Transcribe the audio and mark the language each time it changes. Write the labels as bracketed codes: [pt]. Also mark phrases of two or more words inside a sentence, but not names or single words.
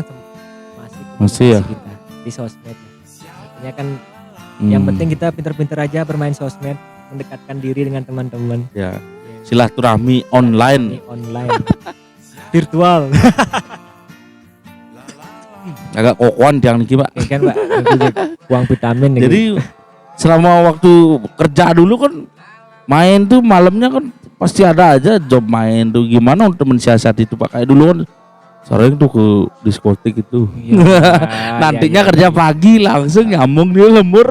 [id] Masih ya? kita di sosmed. Artinya kan yang penting kita pinter-pinter aja bermain sosmed, mendekatkan diri dengan teman-teman. Ya. Silaturahmi online. Ini online. Virtual. [ban] Agak kokoan tiang niki Pak. [id] Ya kan Pak, buang vitamin nih. Jadi selama waktu kerja dulu kan main tuh malamnya kan pasti ada aja job main tuh. Gimana untuk mensiasati itu Pak? Kayak dulu kan sering tuh ke diskotik itu. Nantinya kerja pagi langsung nyambung dia lembur.